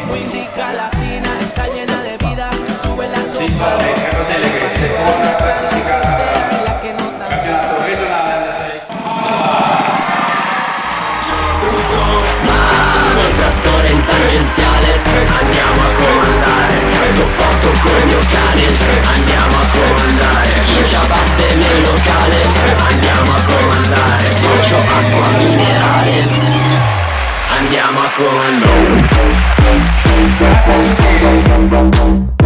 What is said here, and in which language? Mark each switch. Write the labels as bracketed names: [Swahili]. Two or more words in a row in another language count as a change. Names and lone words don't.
[Spanish] Muy rica latina, está llena de vida, sube la copa. [Italian] Campionato regionale Under 13. Col trattore in tangenziale andiamo a comandare, scatto foto col mio cane, andiamo a comandare, in ciabatte nel locale, andiamo a comandare, sboccio acqua minerale, andiamo a comandare.